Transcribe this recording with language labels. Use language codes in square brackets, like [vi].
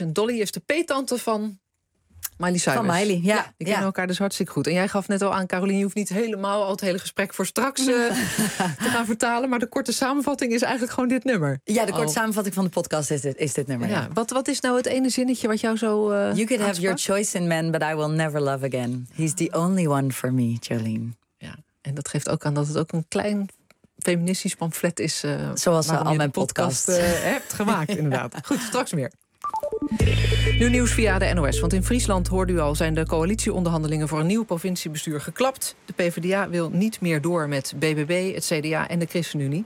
[nl] En Dolly is de peettante van Miley Cyrus. Van Miley, ja. Die kennen elkaar dus hartstikke goed. En jij gaf net al aan, Caroline, je hoeft niet helemaal al het hele gesprek voor straks te gaan vertalen. Maar de korte samenvatting is eigenlijk gewoon dit nummer. Ja, de korte samenvatting van de podcast is dit nummer. Ja. Ja. Wat is nou het ene zinnetje wat jou zo [en] You could have your choice in men, but I will never love again. He's the only one for me, Jolene. [nl] Ja, en dat geeft ook aan dat het ook een klein feministisch pamflet is. Zoals al mijn podcast hebt gemaakt, inderdaad. Ja. Goed, straks meer. Nu nieuws via de NOS, want in Friesland, hoorde u al, zijn de coalitieonderhandelingen voor een nieuw provinciebestuur geklapt. De PvdA wil niet meer door met BBB, het CDA en de ChristenUnie.